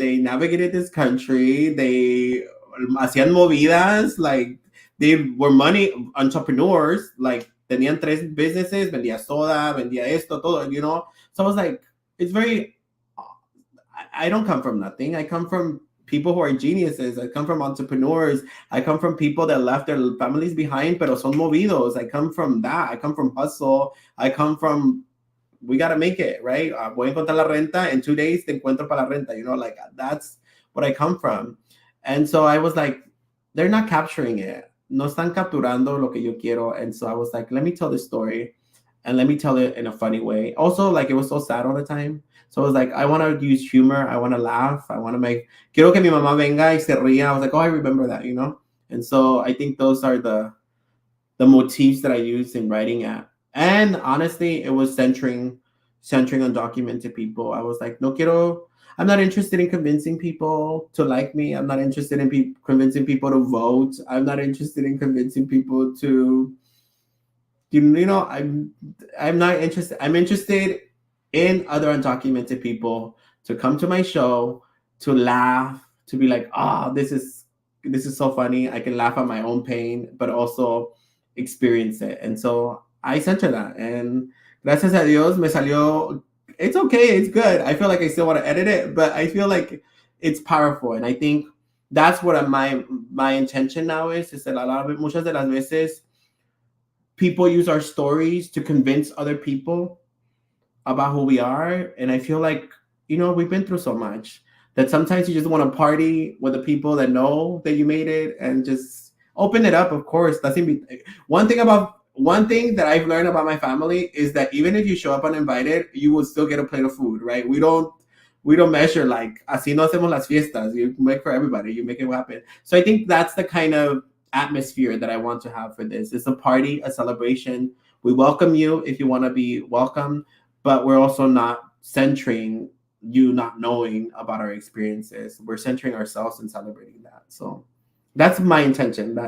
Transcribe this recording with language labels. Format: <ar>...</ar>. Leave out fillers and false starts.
<en>They navigated this country. They</en> <es>hacían movidas,</es> <en>like they were money entrepreneurs, like</en> <es>tenían</es> <en>3 businesses,</en> <es>vendía soda, vendía esto, todo,</es> <en>So I was like, it's very, I don't come from nothing. I come from people who are geniuses. I come from entrepreneurs. I come from people that left their families behind,</en> <es>pero son movidos.</es> <en>I come from that. I come from hustle. I come from, we got to make it, right?</en> <es>Voy a encontrar la renta.</es> <en>In 2 days,</en> <es>te encuentro para la renta.</es> <en>Like that's what I come from. And so I was like, they're not capturing it.</en> <es>No están capturando lo que yo quiero.</es> <en>And so I was like, let me tell this story and let me tell it in a funny way. Also, like it was so sad all the time. So I was like, I want to use humor. I want to laugh. I want to</en> <es>quiero que mi mamá venga y se ría.</es> <en>I was like, oh, I remember that, And so I think those are the motifs that I used in writing at. And honestly, it was centering on documented people. I was like, I'm not interested in convincing people to like me. I'm not interested in convincing people to vote. I'm not interested in convincing people to, I'm not interested. I'm interested in other undocumented people to come to my show, to laugh, to be like, this is so funny. I can laugh at my own pain, but also experience it. And so I center that. And</en> <es>gracias a Dios me salió.</es> <en>It's okay. It's good. I feel like I still want to edit it, but I feel like it's powerful. And I think that's what my intention now is that</en> <es>muchas de las veces</es> <en>people use our stories to convince other people about who we are. And I feel like, we've been through so much that sometimes you just want to party with the people that know that you made it and just open it up. Of course, one thing about one thing that I've learned about my family is that even if you show up uninvited, you will still get a plate of food, right? We don't measure like</en> <es>así no hacemos las fiestas.</es> <en>You make for everybody. You make it happen. So I think that's the kind of atmosphere that I want to have for this. It's a party, a celebration. We welcome you if you want to be welcome, but we're also not centering you not knowing about our experiences. We're centering ourselves and celebrating that. So that's my intention.</en>